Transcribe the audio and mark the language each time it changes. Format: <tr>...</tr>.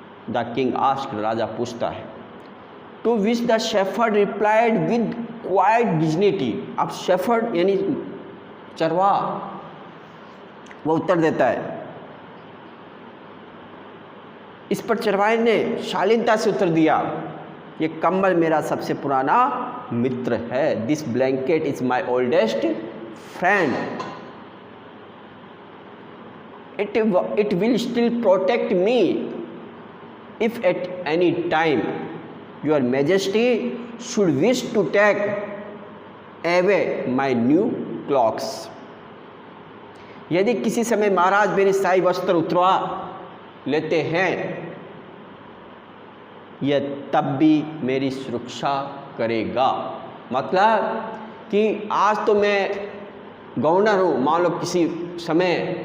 <en>the king asked,</en> <hi>राजा पूछता है।</hi> <en>To which the shepherd replied with quite dignity.</en> <hi>अब shepherd यानी चरवा, वो उत्तर देता है। इस पर चरवाहे ने शालीनता से उत्तर दिया, ये कंबल मेरा सबसे पुराना मित्र है।</hi> <en>This blanket is my oldest friend, it will still protect me if at any time your majesty should wish to take away my new clocks.</en> <hi>यदि किसी समय महाराज मेरे शाही वस्त्र उतरवा लेते हैं, यह तब भी मेरी सुरक्षा करेगा। मतलब कि आज तो मैं गवर्नर हूँ, मान लो किसी समय</hi>